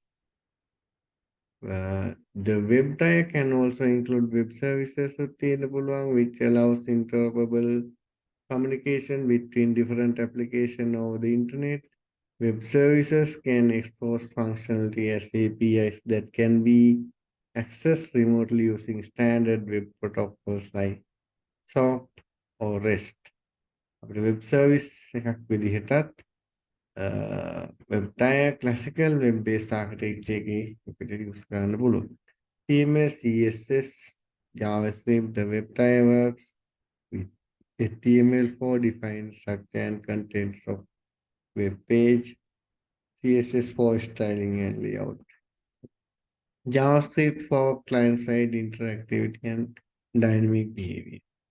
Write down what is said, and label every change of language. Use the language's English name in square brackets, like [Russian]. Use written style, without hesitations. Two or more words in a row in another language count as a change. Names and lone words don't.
[English] The web tier can also include web services which allows interoperable communication between different applications over the internet. Web services can expose functionality as APIs that can be accessed remotely using standard web protocols like SOAP or REST. අපිට web service [Sinhala] එකක් විදිහටත් [English] web tier classical web based architecture [Sinhala] එකේ අපිට use කරන්න පුළුවන්. [English] CMS, CSS, JavaScript, the web tier works with HTML4 defined structure and contents of web page, CSS for styling and layout, JavaScript for client-side interactivity and dynamic behavior.